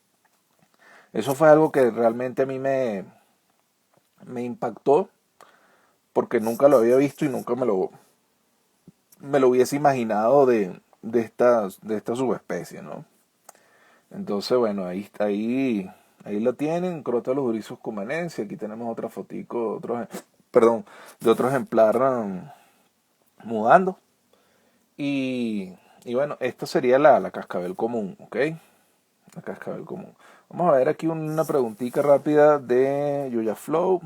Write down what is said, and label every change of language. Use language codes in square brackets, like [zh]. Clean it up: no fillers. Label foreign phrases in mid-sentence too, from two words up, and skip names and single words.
[es] Eso fue algo que realmente a mí me impactó porque nunca lo había visto y nunca me lo hubiese imaginado de esta subespecie, ¿no? Entonces, bueno, ahí lo tienen, Crotalus oryzus cumanensis. Aquí tenemos otra fotico, perdón, de otro ejemplar mudando. Y, y bueno, esta sería la cascabel común, ¿ok? La cascabel común. Vamos a ver aquí una preguntita rápida de Yuya Flow.